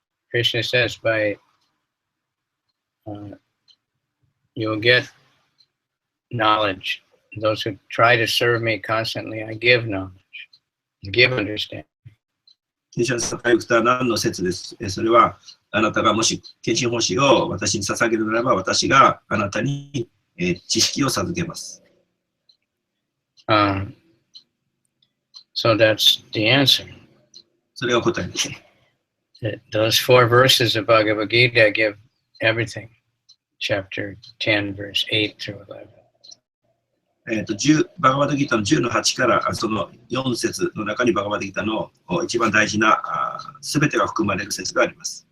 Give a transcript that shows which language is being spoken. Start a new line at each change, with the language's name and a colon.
English: Krishna says by you'll get knowledge. Those who try to serve me constantly, I give knowledge, give understanding.
Japanese: テシャサタユクタナの説です。それはあなたがもし献身奉仕を私に捧げるならば、私があなたに知識を授けます。
English: So that's the answer.
Japanese: それが答えです。
English: Those 4 verses of Bhagavad Gita give everything. Chapter 10, verse 8 through 11.
Japanese: バガバッドギータの10の8からその4節の中にバガバッドギータの一番大事なすべてが含まれる説があります。